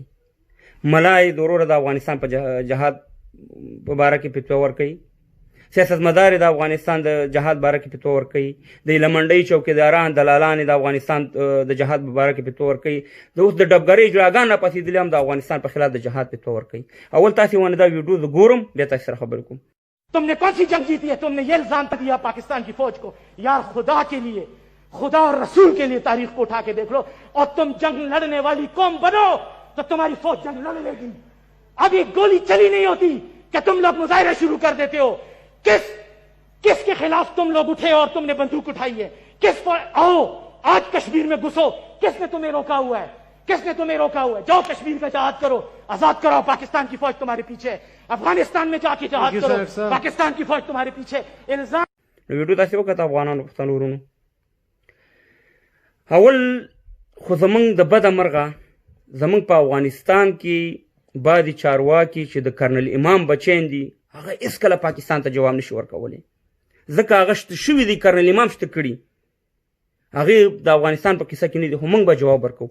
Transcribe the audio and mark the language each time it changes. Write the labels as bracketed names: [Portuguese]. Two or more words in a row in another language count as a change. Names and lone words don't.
[Pashto] ملا یې د وروره د افغانستان په جهاد په باره کې فتوه ورکوي. سیاستمدار د افغانستان د جهاد باره کې فتوه ورکوي. د هیلهمنډۍ چوکیداران دلالان د افغانستان د جهاد په باره کې فتوه ورکوي. د اوس د ډبګرۍ اجراګان راپاڅېدلي هم د افغانستان په خلاف د جهاد فتوه ورکوي. اول تاسې ونه دا ویډیو زه ګورم بیا تاسې سره خبرې کوم. [Urdu] تم نے کون سی جنگ جیتی ہے? تمنے یہ الزام دیا پاکستان کی فوج کو۔ یار خدا کے لیے، خدا اور رسول کے لیے تاریخ کو اٹھا کے دیکھ لو اور تم جنگ لڑنے والی قوم بنو تو تمہاری فوج جنگ لڑ لیگی. ابھی گولی چلی نہیں ہوتی کہ تم لوگ مظاہرے شروع کر دیتے ہو. کسکے خلاف تم لوگ اٹھے اور تمنے بندوق اٹھائی ہے? کس پر آؤ آج کشمیر میں گھسو۔ کسنے تمہیں روکا ہوا ہے? کسنے تمہیں روکا ہوا ہے؟ جاؤ کشمیر کا جہاد کرو، آزاد کرو. پاکستان کی فوج تمہارے پیچھے ہے۔ افغانستان میں جاکے جہاد کرو، پاکستان کی فوج تمہارے پیچھے. इल्जाम [Pashto] ویډیو تاسې وکړه افغانانو پښتنو ورونو. اول خو زمونږ د بده مرغه زمونږ په افغانستان کې بعضې چارواکي چې د کرنل امام بچیان دي هغه هېڅکله پاکستان ته جواب نشي ورکولی، ځکه هغه شته شوي دي، کرنل امام شته کړي، هغې د افغانستان په کیسه کې نه دي، خو موږ به جواب ورکوو.